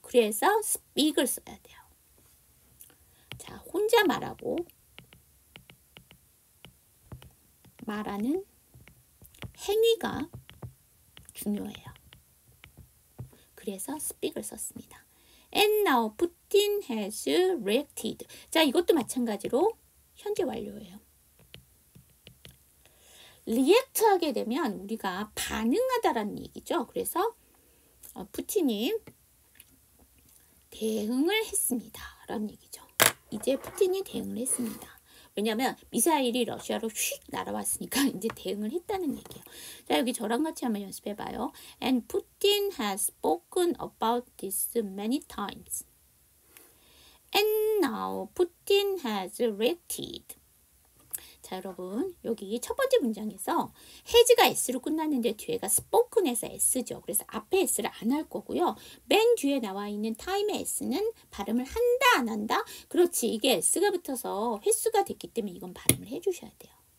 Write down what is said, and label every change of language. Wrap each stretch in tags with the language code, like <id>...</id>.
<ko>그래서 speak을 써야 돼요. 자, 혼자 말하고 말하는 행위가 중요해요. 그래서 speak을 썼습니다.</ko> <en>And now Putin has reacted.</en> <ko>자, 이것도 마찬가지로 현재 완료예요. react 하게 되면 우리가 반응하다라는 얘기죠. 그래서 푸틴이 대응을 했습니다. 라는 얘기죠. 이제 푸틴이 대응을 했습니다. 왜냐하면 미사일이 러시아로 휙 날아왔으니까 이제 대응을 했다는 얘기예요. 자, 여기 저랑 같이 한번 연습해봐요.</ko> <en>And Putin has spoken about this many times. And now Putin has reacted.</en> <ko>자, 여러분 여기 첫 번째 문장에서 has가 s로 끝났는데 뒤에가 spoken에서 s죠. 그래서 앞에 s를 안 할 거고요. 맨 뒤에 나와 있는 time의 s는 발음을 한다 안 한다? 그렇지. 이게 s가 붙어서 횟수가 됐기 때문에 이건 발음을 해주셔야 돼요.</ko>